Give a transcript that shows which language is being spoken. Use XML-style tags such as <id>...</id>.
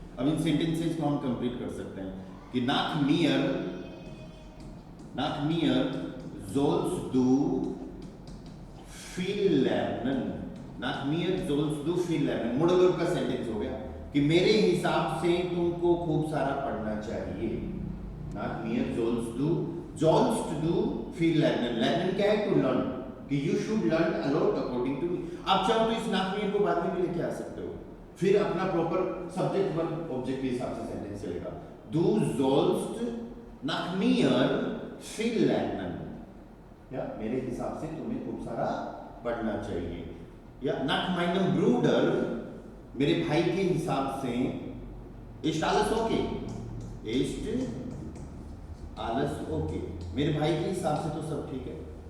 <hi>अब इन सेंटेंसेस को हम कंप्लीट कर सकते हैं कि</hi> <de>नाक मियर सोल्स दू viel lernen, nach mir sollst du viel lernen,</de> <hi>modal verb का सेंटेंस हो गया कि मेरे हिसाब से तुमको खूब सारा पढ़ना चाहिए।</hi> <de>nach mir sollst du viel lernen, lernen</de> <hi>क्या है,</hi> <en>to learn,</en> <hi>कि</hi> <en>you should learn a lot according to me।</en> <hi>आप चाहो तो इस</hi> <de>nach mir</de> <hi>को बाद में भी लेके आ सकते हो, फिर अपना प्रॉपर सब्जेक्ट वर्ब ऑब्जेक्ट के हिसाब से सेंटेंस चलेगा।</hi> <de>du sollst nach mir viel lernen,</de> <hi>या मेरे हिसाब से तुम्हें खूब सारा पढ़ना चाहिए, या</hi> <de>nach meinem Bruder</de> <hi>मेरे भाई के हिसाब से</hi> <de>ist alles okay, ist alles okay,</de> <hi>मेरे भाई के हिसाब से तो सब ठीक है।</hi>